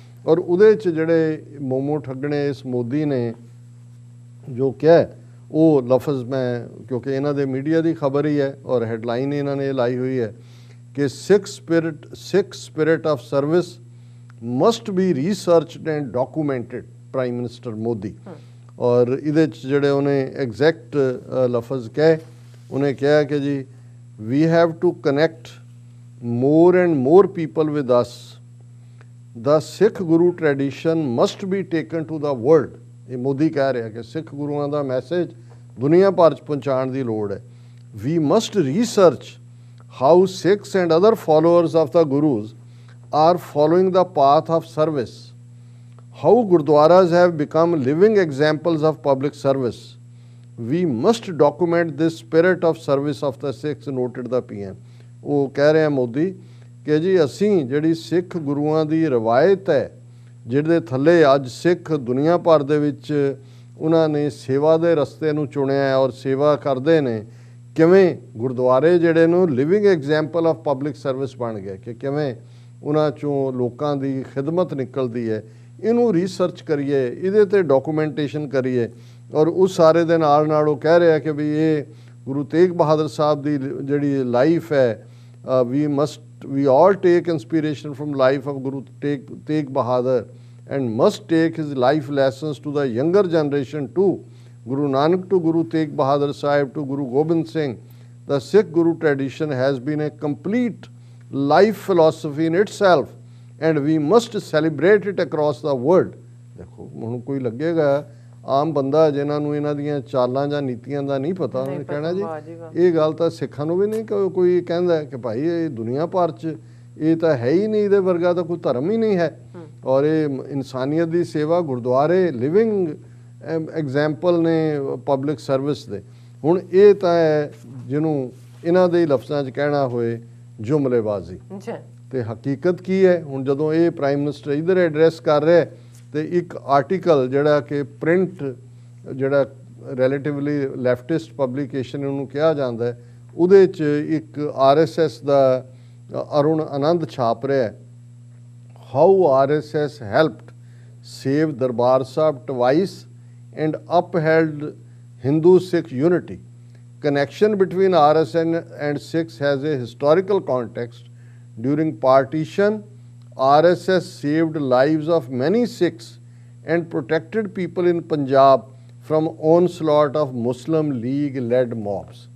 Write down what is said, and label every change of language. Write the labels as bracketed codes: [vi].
[pa] ਔਰ ਉਹਦੇ 'ਚ ਜਿਹੜੇ ਮੋਮੋ ਠੱਗਣੇ ਇਸ ਮੋਦੀ ਨੇ ਜੋ ਕਿਹਾ, ਉਹ ਲਫ਼ਜ਼ ਮੈਂ, ਕਿਉਂਕਿ ਇਹਨਾਂ ਦੇ ਮੀਡੀਆ ਦੀ ਖਬਰ ਹੀ ਹੈ ਔਰ ਹੈਡਲਾਈਨ ਇਹਨਾਂ ਨੇ ਲਾਈ ਹੋਈ ਹੈ ਕਿ [en] Sikh spirit of service must be researched and documented, [pa] prime minister Modi. ਔਰ ਇਹਦੇ 'ਚ ਜਿਹੜੇ ਉਹਨੇ ਐਗਜ਼ੈਕਟ ਲਫ਼ਜ਼ ਕਹੇ, ਉਹਨੇ ਕਿਹਾ ਕਿ ਜੀ [en] We have to connect more and more people with us. The Sikh Guru tradition must be taken to the world. [pa] ਇਹ ਮੋਦੀ ਕਹਿ ਰਿਹਾ ਕਿ ਸਿੱਖ ਗੁਰੂਆਂ ਦਾ ਮੈਸੇਜ ਦੁਨੀਆ ਭਰ 'ਚ ਪਹੁੰਚਾਉਣ ਦੀ ਲੋੜ ਹੈ। [en] We must research how Sikhs and other followers of the Gurus are following the path of service. How Gurdwaras have become living examples of public service. We must document this spirit of service of the Sikhs, noted the PM. [pa] ਉਹ ਕਹਿ ਰਿਹਾ ਮੋਦੀ ਕਿ ਜੀ ਅਸੀਂ ਜਿਹੜੀ ਸਿੱਖ ਗੁਰੂਆਂ ਦੀ ਰਵਾਇਤ ਹੈ, ਜਿਹਦੇ ਥੱਲੇ ਅੱਜ ਸਿੱਖ ਦੁਨੀਆ ਭਰ ਦੇ ਵਿੱਚ ਉਹਨਾਂ ਨੇ ਸੇਵਾ ਦੇ ਰਸਤੇ ਨੂੰ ਚੁਣਿਆ ਔਰ ਸੇਵਾ ਕਰਦੇ ਨੇ, ਕਿਵੇਂ ਗੁਰਦੁਆਰੇ ਜਿਹੜੇ ਨੂੰ [en] living example of public service [pa] ਬਣ ਗਿਆ, ਕਿ ਕਿਵੇਂ ਉਹਨਾਂ 'ਚੋਂ ਲੋਕਾਂ ਦੀ ਖਿਦਮਤ ਨਿਕਲਦੀ ਹੈ। ਇਹਨੂੰ ਰਿਸਰਚ ਕਰੀਏ, ਇਹਦੇ ਤੇ ਡਾਕੂਮੈਂਟੇਸ਼ਨ ਕਰੀਏ। ਔਰ ਉਸ ਸਾਰੇ ਦੇ ਨਾਲ ਨਾਲ ਉਹ ਕਹਿ ਰਿਹਾ ਕਿ ਵੀ ਇਹ ਗੁਰੂ ਤੇਗ ਬਹਾਦਰ ਸਾਹਿਬ ਦੀ ਜਿਹੜੀ ਲਾਈਫ ਹੈ, [en] we all take inspiration from life of Guru Tegh Bahadur and must take his life lessons to the younger generation too. Guru Nanak to Guru Tegh Bahadur Sahib to Guru Gobind Singh. The Sikh Guru tradition has been a complete life philosophy in itself and we must celebrate it across the world. [pa] ਦੇਖੋ ਹੁਣ ਕੋਈ ਲੱਗੇਗਾ ਆਮ ਬੰਦਾ ਜਿਨ੍ਹਾਂ ਨੂੰ ਇਹਨਾਂ ਦੀਆਂ ਚਾਲਾਂ ਜਾਂ ਨੀਤੀਆਂ ਦਾ ਨਹੀਂ ਪਤਾ, ਉਹਨੇ ਕਹਿਣਾ ਜੀ ਇਹ ਗੱਲ ਤਾਂ ਸਿੱਖਾਂ ਨੂੰ ਵੀ ਨਹੀਂ ਕੋਈ ਕਹਿੰਦਾ ਕਿ ਭਾਈ ਇਹ ਦੁਨੀਆ ਭਰ 'ਚ ਇਹ ਤਾਂ ਹੈ ਹੀ ਨਹੀਂ, ਇਹਦੇ ਵਰਗਾ ਤਾਂ ਕੋਈ ਧਰਮ ਹੀ ਨਹੀਂ ਹੈ। ਔਰ ਇਹ ਇਨਸਾਨੀਅਤ ਦੀ ਸੇਵਾ, ਗੁਰਦੁਆਰੇ ਲਿਵਿੰਗ ਐਗਜ਼ਾਮਪਲ ਨੇ ਪਬਲਿਕ ਸਰਵਿਸ ਦੇ। ਹੁਣ ਇਹ ਤਾਂ ਹੈ ਜਿਹਨੂੰ ਇਹਨਾਂ ਦੇ ਲਫ਼ਜ਼ਾਂ 'ਚ ਕਹਿਣਾ ਹੋਏ ਜੁਮਲੇਬਾਜ਼ੀ। ਤੇ ਹਕੀਕਤ ਕੀ ਹੈ। ਹੁਣ ਜਦੋਂ ਇਹ ਪ੍ਰਾਈਮ ਮਿਨਿਸਟਰ ਇਧਰ ਐਡਰੈਸ ਕਰ ਰਿਹਾ ਤੇ ਇੱਕ ਆਰਟੀਕਲ ਜਿਹੜਾ ਕਿ ਪ੍ਰਿੰਟ ਜਿਹੜਾ ਰਿਲੇਟਿਵਲੀ ਲੈਫਟਿਸਟ ਪਬਲੀਕੇਸ਼ਨ ਉਹਨੂੰ ਕਿਹਾ ਜਾਂਦਾ ਹੈ, ਉਹਦੇ 'ਚ ਇੱਕ RSS ਦਾ ਅਰੁਣ ਆਨੰਦ ਛਾਪ ਰਿਹਾ ਹੈ, [en] How RSS helped save Darbar Sahib twice and upheld Hindu Sikh unity. Connection between RSS and Sikhs has a historical context. During partition, RSS saved lives of many Sikhs and protected people in Punjab from onslaught of Muslim League led mobs.